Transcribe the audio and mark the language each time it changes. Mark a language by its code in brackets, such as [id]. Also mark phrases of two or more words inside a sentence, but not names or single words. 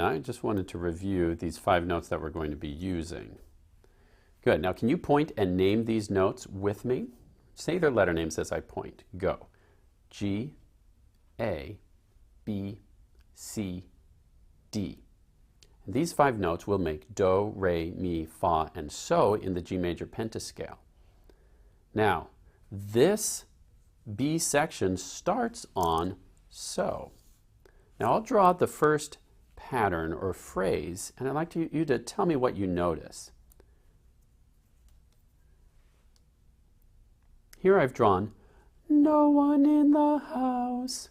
[en] I just wanted to review these 5 notes that we're going to be using. Good. Now can you point and name these notes with me? Say their letter names as I point. Go. G, A, B, C, D. And these 5 notes will make do, re, mi, fa, and so in the G major pentascale. Now, this B section starts on so. Now I'll draw the first pattern or phrase, and I'd like you to tell me what you notice. Here I've drawn, no one in the house.